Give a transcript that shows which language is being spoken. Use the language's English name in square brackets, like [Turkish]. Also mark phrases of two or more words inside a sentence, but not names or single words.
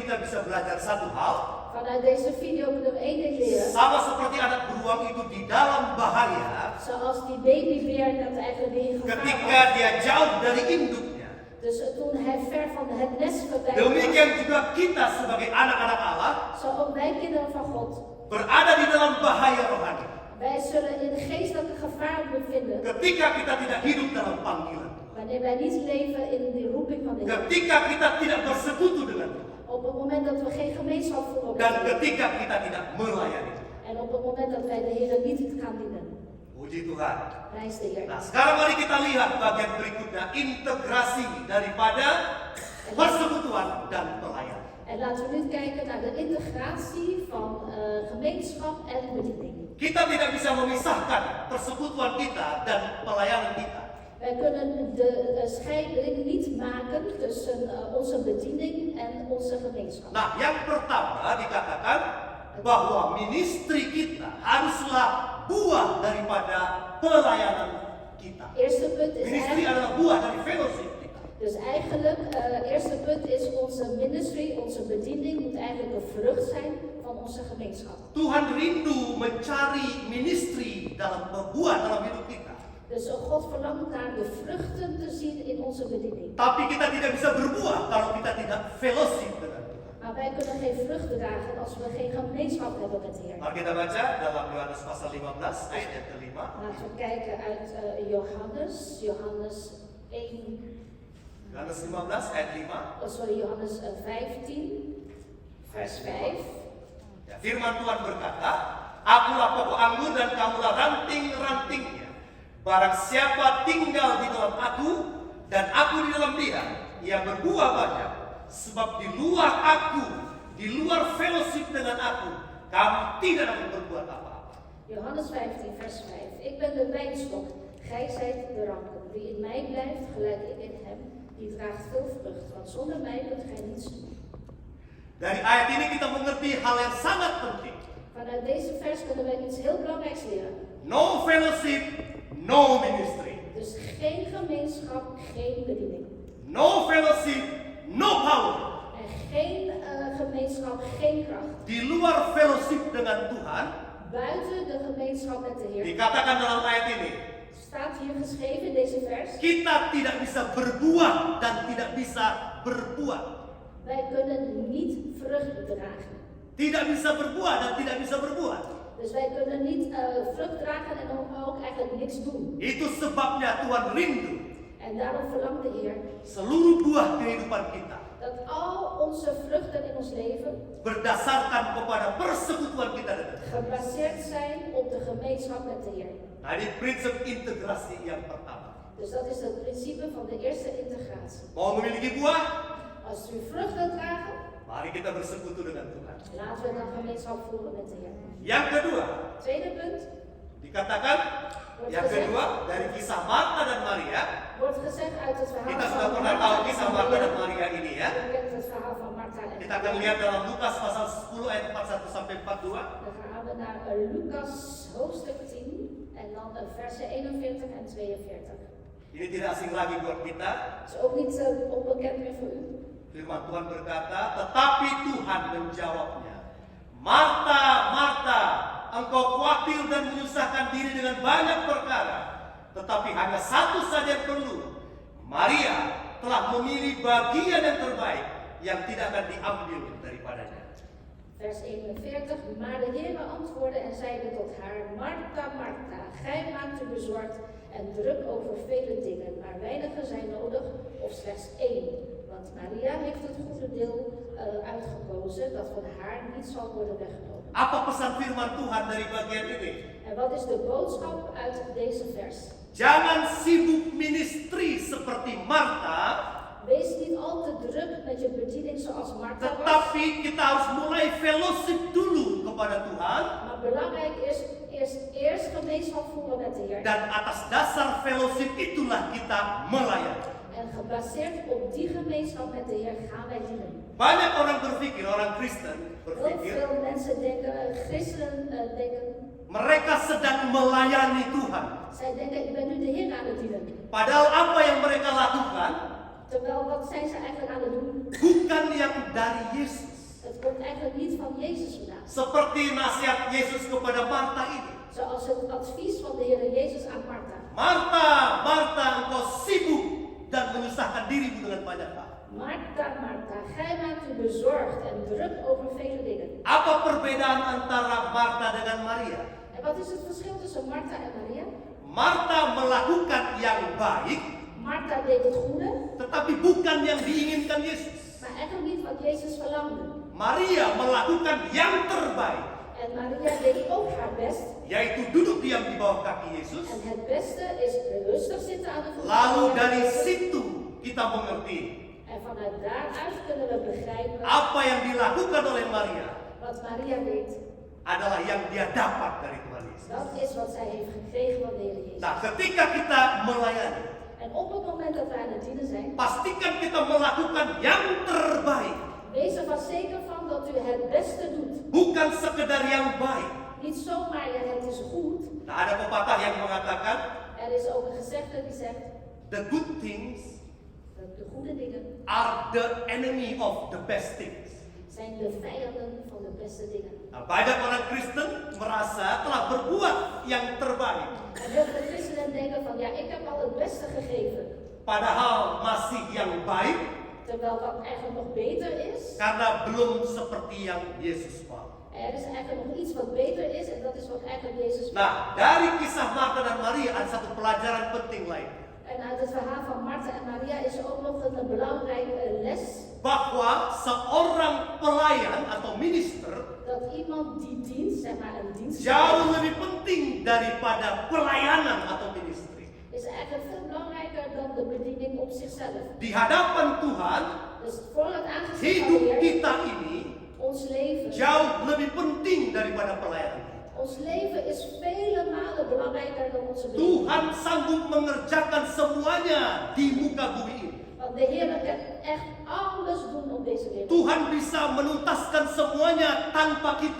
[Indonesian] bisa belajar satu hal. [Dutch] Vanuit deze video kunnen we één ding leren. [Indonesian] Sama seperti anak beruang itu di dalam bahaya [Dutch] Zoals die babybeer dat eigenlijk in gevaar [Indonesian] ketika [Dutch] was. [Indonesian] dia jauh dari induknya. [Dutch] Dus toen hij ver van het nest verdwijnt [Indonesian] Demikian [Dutch] was, [Indonesian] juga kita sebagai anak-anak Allah [Dutch] zo ook wij kinderen van God. [Indonesian] berada di dalam bahaya rohani. [Dutch] Wij zullen in geestelijke gevaar bevinden [Indonesian] Ketika kita tidak hidup dalam panggilan. [Dutch] wanneer wij niet leven in de roeping van de Heer. [Indonesian] Ketika kita tidak bersekutu dengan Tuhan. [Dutch] Op het moment dat we geen gemeenschap voeren met [Indonesian] Dan [Dutch] de Heer. [Indonesian] ketika kita tidak melayani. [Dutch] En op het moment dat wij de Heer niet gaan dienen. [Indonesian] Puji Tuhan. [Dutch] Prijs de Heer. [Indonesian] Nah, sekarang mari kita lihat bagian berikutnya, integrasi daripada persekutuan dan pelayanan. [Dutch] En laten we nu kijken naar de integratie van gemeenschap en bediening. [Indonesian] Kita tidak bisa memisahkan persekutuan kita dan pelayanan kita. [Dutch] Wij kunnen de scheiding niet maken tussen onze bediening en onze gemeenschap. [Indonesian] Nah, yang pertama dikatakan bahwa ministry kita haruslah buah daripada pelayanan kita. [Dutch] Eerste punt is [Indonesian] Ministry [Dutch] eigenlijk, [Indonesian] adalah buah dari fellowship kita. [Dutch] dus eigenlijk, eerste punt is onze ministry, onze bediening moet eigenlijk een vrucht zijn van onze gemeenschap. [Indonesian] Tuhan rindu mencari ministry dalam buah dalam hidup kita. [Dutch] Dus God verlangt naar de vruchten te zien in onze bediening. [Indonesian] Tapi kita tidak bisa berbuah kalau kita tidak fellowship dengan Tuhan. [Dutch] Maar wij kunnen geen vrucht dragen als we geen gemeenschap hebben met de Heer. [Indonesian] Mari kita baca dalam Yohanes pasal 15 ayat yang kelima. [Dutch] Laten we kijken uit Johannes 1. [Indonesian] Yohanes 15 ayat 5. [Dutch] Johannes 15, vers 5. [Indonesian] Ya, firman Tuhan berkata, "Akulah pokok anggur dan kamulah ranting-rantingnya. Barang siapa tinggal di dalam aku dan aku di dalam dia, ia berbuah banyak. Sebab di luar aku, di luar fellowship dengan aku, kamu tidak dapat berbuat apa-apa." [Dutch] Johannes 15, vers 5. Ik ben de wijnstok, gij zijt de ranken. Wie in mij blijft, gelijk ik in hem, die draagt veel vrucht. Want zonder mij kunt gij niets doen. [Indonesian] Dari ayat ini kita mengerti hal yang sangat penting. [Dutch] Vanuit deze vers kunnen wij iets heel belangrijks leren. [English] No fellowship, no ministry. [Dutch] Dus geen gemeenschap, geen bediening. [English] No fellowship, no power. [Dutch] En geen gemeenschap, geen kracht. [Indonesian] Di luar fellowship dengan Tuhan, [Dutch] Buiten de gemeenschap met de Heer. [Indonesian] dikatakan dalam ayat ini, [Dutch] Staat hier geschreven in deze vers. [Indonesian] kita tidak bisa berbuah dan tidak bisa berbuat. [Dutch] Wij kunnen niet vrucht dragen. [Indonesian] Tidak bisa berbuah dan tidak bisa berbuat. [Dutch] Dus wij kunnen niet vrucht dragen en ook eigenlijk niks doen. [Indonesian] Itu sebabnya Tuhan rindu [Dutch] En daarom verlangt de Heer [Indonesian] seluruh buah kehidupan kita [Dutch] dat al onze vruchten in ons leven [Indonesian] berdasarkan kepada persekutuan kita dengan Tuhan. [Dutch] gebaseerd zijn op de gemeenschap met de Heer. [Indonesian] Nah, ini prinsip integrasi yang pertama. [Dutch] Dus dat is het principe van de eerste integratie. [Indonesian] Mau memiliki buah? [Dutch] Als u vrucht wilt dragen, [Indonesian] Mari kita bersekutu dengan Tuhan. [Dutch] laten we dan gemeenschap voeren met de Heer. [Indonesian] Yang kedua, [Dutch] Tweede punt, [Indonesian] dikatakan yang kedua dari kisah Marta dan Maria. [Dutch] wordt gezegd uit het verhaal [Indonesian] Kita [Dutch] van [Indonesian] sudah pernah tahu [Dutch] Martha [Indonesian] kisah [Dutch] en [Indonesian] Marta dan [Dutch] Maria. [Indonesian] Maria ini ya. [Dutch] U kent het verhaal van Martha en [Indonesian] Kita akan lihat dalam Lukas pasal 10 ayat 41 sampai 42. [Dutch] Dan gaan we naar Lucas hoofdstuk 10 en dan versen 41 en 42. [Indonesian] Ini tidak asing lagi buat kita. [Dutch] Het is ook niet onbekend meer voor u. [Indonesian] Firman Tuhan berkata, tetapi Tuhan menjawabnya, Marta, Marta, engkau khawatir dan menyusahkan diri dengan banyak perkara, tetapi hanya satu saja yang perlu. Maria telah memilih bagian yang terbaik yang tidak akan diambil daripadanya. [Dutch] Vers 41. Maar de Heer antwoordde en zeide tot haar: Martha, Martha, gij maakt u bezorgd en druk over vele dingen, maar weinige zijn nodig, of slechts één. Want Maria heeft het goede deel uitgekozen, dat van haar niet zal worden weggenomen. [Indonesian] Apa pesan firman Tuhan dari bagian ini? [Dutch] En wat is de boodschap uit deze vers? [Indonesian] Jangan sibuk ministry seperti Marta, [Dutch] Wees niet al te druk met je bediening zoals Martha was. [Indonesian] tetapi kita harus mulai fellowship dulu kepada Tuhan. [Dutch] Maar belangrijk is eerst gemeenschap voeren met de Heer. [Indonesian] Dan atas dasar fellowship itulah kita melayani. [Dutch] En gebaseerd op die gemeenschap met de Heer gaan wij dienen. [Indonesian] Banyak orang berpikir, orang Kristen [Dutch] Heel [Indonesian] berpikir, [Dutch] veel mensen denken, christenen denken, [Indonesian] mereka sedang melayani Tuhan. [Dutch] zij denken ik ben nu de Heer aan het dienen. [Indonesian] Padahal apa yang mereka lakukan [Dutch] Terwijl wat zijn ze eigenlijk aan het doen? [Indonesian] bukan yang dari Yesus. [Dutch] Het komt eigenlijk niet van Jezus vandaan. [Indonesian] Seperti nasihat Yesus kepada Marta ini. [Dutch] Zoals het advies van de Heer Jezus aan Martha. [Indonesian] Marta, Marta, engkau sibuk dan menyusahkan dirimu dengan banyak hal. [Dutch] Martha, Martha, gij maakt u bezorgd en druk over vele dingen. [Indonesian] Apa perbedaan antara Marta dengan Maria? [Dutch] En wat is het verschil tussen Martha en Maria? [Indonesian] Marta melakukan yang baik, [Dutch] Martha deed het goede, [Indonesian] tetapi bukan yang diinginkan Yesus. [Dutch] maar eigenlijk niet wat Jezus verlangde. [Indonesian] Maria melakukan yang terbaik, [Dutch] En Maria deed ook haar best. [Indonesian] yaitu duduk diam di bawah kaki Yesus. [Dutch] En het beste is rustig zitten aan de voeten. [Indonesian] Lalu [Dutch] van [Indonesian] dari [Dutch] Jezus. [Indonesian] situ kita mengerti [Dutch] En vanuit daaruit kunnen we begrijpen [Indonesian] apa yang dilakukan oleh Maria [Dutch] wat Maria deed. [Indonesian] adalah yang dia dapat dari Tuhan Yesus. [Dutch] Dat is wat zij heeft gekregen van de Heer Jezus. [Indonesian] Nah, ketika kita melayani, [Dutch] En op het moment dat wij aan het dienen zijn, [Indonesian] pastikan kita melakukan yang terbaik, [Dutch] wees er vast zeker van dat u het beste doet. [Indonesian] bukan sekedar yang baik. [Dutch] Niet zomaar, ja, het is goed. [Indonesian] Nah, ada pepatah yang mengatakan, [Dutch] Er is ook een gezegde die zegt, [English] the good things [Dutch] dat de goede dingen [English] are the enemy of the best things. [Dutch] zijn de vijanden van de beste dingen. [Indonesian] Nah, banyak orang Kristen merasa telah berbuat yang terbaik, [Dutch] En heel veel christenen denken van, ja, ik heb al het beste gegeven. [Indonesian] padahal masih yang baik [Dutch] Terwijl wat eigenlijk nog beter is, [Indonesian] karena belum seperti yang Yesus mau. [Dutch] er is eigenlijk nog iets wat beter is en dat is wat eigenlijk Jezus wil. [Indonesian] Nah, dari kisah Marta dan Maria ada satu pelajaran penting lain, [Dutch] En uit het verhaal van Martha en Maria is er ook nog een belangrijke les. [Indonesian] bahwa seorang pelayan atau minister [Dutch] Dat iemand die dient, zeg maar een dienst, [Indonesian] jauh lebih penting daripada pelayanan atau ministry. [Dutch] is eigenlijk veel belangrijker dan de bediening op zichzelf. [Indonesian] Di hadapan Tuhan, [Dutch] Dus voor het aangezicht van de [Indonesian] hidup [Dutch] Heer, [Indonesian] kita ini [Dutch] ons leven. [Indonesian] jauh lebih penting daripada pelayanan. [Dutch] Ons leven is vele malen belangrijker dan onze bediening. [Indonesian] Tuhan sanggup mengerjakan semuanya di muka bumi ini. [Dutch] Want de Heer kan echt alles doen op deze wereld. [Indonesian] Tuhan bisa menuntaskan semuanya tanpa kita.